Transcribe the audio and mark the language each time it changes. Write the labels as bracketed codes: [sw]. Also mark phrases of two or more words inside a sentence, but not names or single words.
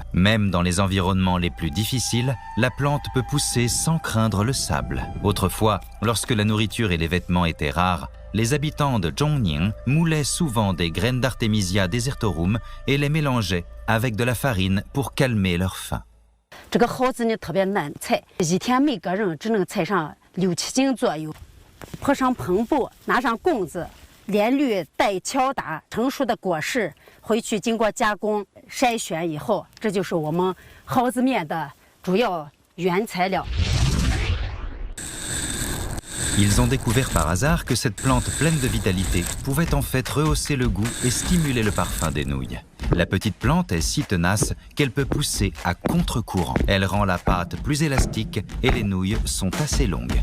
[fr] Même dans les environnements les plus difficiles, la plante peut pousser sans craindre le sable. Autrefois, lorsque la nourriture et les vêtements étaient rares, les habitants de Zhongning moulaient souvent des graines d'Artemisia desertorum et les mélangeaient avec de la farine pour calmer leur faim. [zh] 这个蒿子呢特别难采，一天没个人只能采上6、7斤左右。铺上篷布，拿上棍子，连滤带敲打，成熟的果实回去经过加工筛选以后，这就是我们蒿子面的主要原材料。 [fr] Ils ont découvert par hasard que cette plante pleine de vitalité pouvait en fait rehausser le goût et stimuler le parfum des nouilles. La petite plante est si tenace qu'elle peut pousser à contre-courant. Elle rend la pâte plus élastique et les nouilles sont assez longues.